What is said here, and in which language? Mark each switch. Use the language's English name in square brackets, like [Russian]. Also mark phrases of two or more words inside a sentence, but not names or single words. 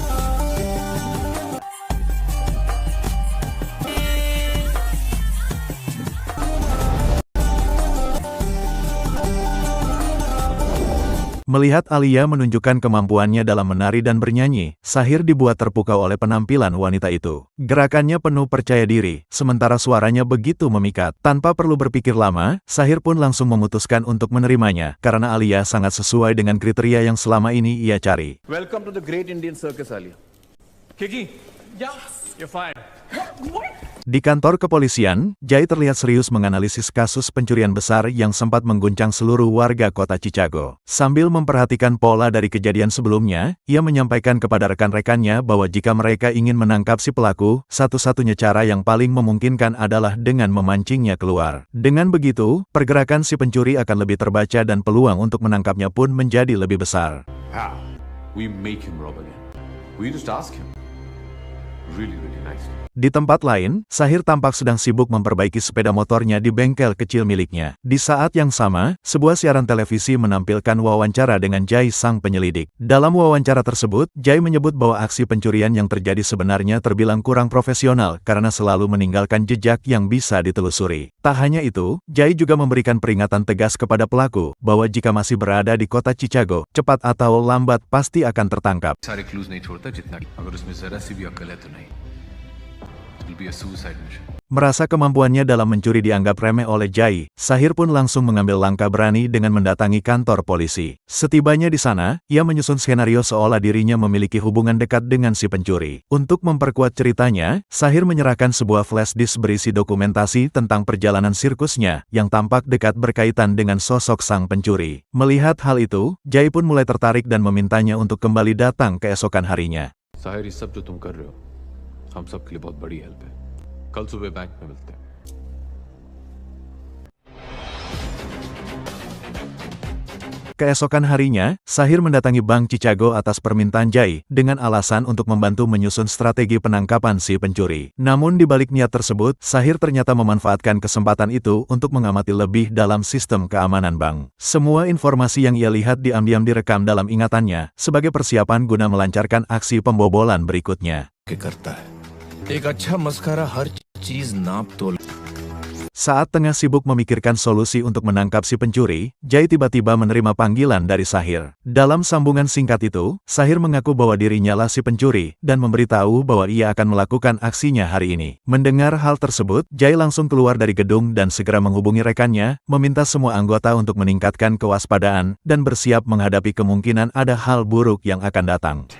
[Indonesian] Melihat Alia menunjukkan kemampuannya dalam menari dan bernyanyi, Sahir dibuat terpukau oleh penampilan wanita itu. Gerakannya penuh percaya diri, sementara suaranya begitu memikat. Tanpa perlu berpikir lama, Sahir pun langsung memutuskan untuk menerimanya, karena Alia sangat sesuai dengan kriteria yang selama ini ia cari. [English] Welcome to the Great Indian Circus, Alia. Kiki, you're fired. [Indonesian] Di kantor kepolisian, Jai terlihat serius menganalisis kasus pencurian besar yang sempat mengguncang seluruh warga kota Chicago. Sambil memperhatikan pola dari kejadian sebelumnya, ia menyampaikan kepada rekan-rekannya bahwa jika mereka ingin menangkap si pelaku, satu-satunya cara yang paling memungkinkan adalah dengan memancingnya keluar. Dengan begitu, pergerakan si pencuri akan lebih terbaca dan peluang untuk menangkapnya pun menjadi lebih besar. [English] How? We make him rob again. We just ask him. Really nice. [Indonesian] Di tempat lain, Sahir tampak sedang sibuk memperbaiki sepeda motornya di bengkel kecil miliknya. Di saat yang sama, sebuah siaran televisi menampilkan wawancara dengan Jai sang penyelidik. Dalam wawancara tersebut, Jai menyebut bahwa aksi pencurian yang terjadi sebenarnya terbilang kurang profesional karena selalu meninggalkan jejak yang bisa ditelusuri. Tak hanya itu, Jai juga memberikan peringatan tegas kepada pelaku bahwa jika masih berada di kota Chicago, cepat atau lambat pasti akan tertangkap. [Hindi] सारे क्लूज नहीं छोड़ता जितना अगर उसमें जरा सी भी अक्ल है तो नहीं [English] it'll be a suicide mission. [Indonesian] Merasa kemampuannya dalam mencuri dianggap remeh oleh Jai, Sahir pun langsung mengambil langkah berani dengan mendatangi kantor polisi. Setibanya di sana, ia menyusun skenario seolah dirinya memiliki hubungan dekat dengan si pencuri. Untuk memperkuat ceritanya, Sahir menyerahkan sebuah [English] flash disk [Indonesian] berisi dokumentasi tentang perjalanan sirkusnya yang tampak dekat berkaitan dengan sosok sang pencuri. Melihat hal itu, Jai pun mulai tertarik dan memintanya untuk kembali datang keesokan harinya. [Hindi] साहिर ये सब जो तुम कर रहे हो हम सब के लिए बहुत बड़ी हेल्प है कल सुबह बैंक में मिलते हैं [Indonesian] Keesokan harinya, Sahir mendatangi Bank Chicago atas permintaan Jai dengan alasan untuk membantu menyusun strategi penangkapan si pencuri. Namun di balik niat tersebut, Sahir ternyata memanfaatkan kesempatan itu untuk mengamati lebih dalam sistem keamanan bank. Semua informasi yang ia lihat diam-diam direkam dalam ingatannya sebagai persiapan guna melancarkan aksi pembobolan berikutnya. [Hindi] एक अच्छा मस्कारा हर चीज नाप तोल. [Indonesian] Saat tengah sibuk memikirkan solusi untuk menangkap si pencuri, Jai tiba-tiba menerima panggilan dari Sahir. Dalam sambungan singkat itu, Sahir mengaku bahwa dirinya lah si pencuri dan memberitahu bahwa ia akan melakukan aksinya hari ini. Mendengar hal tersebut, Jai langsung keluar dari gedung dan segera menghubungi rekannya, meminta semua anggota untuk meningkatkan kewaspadaan dan bersiap menghadapi kemungkinan ada hal buruk yang akan datang.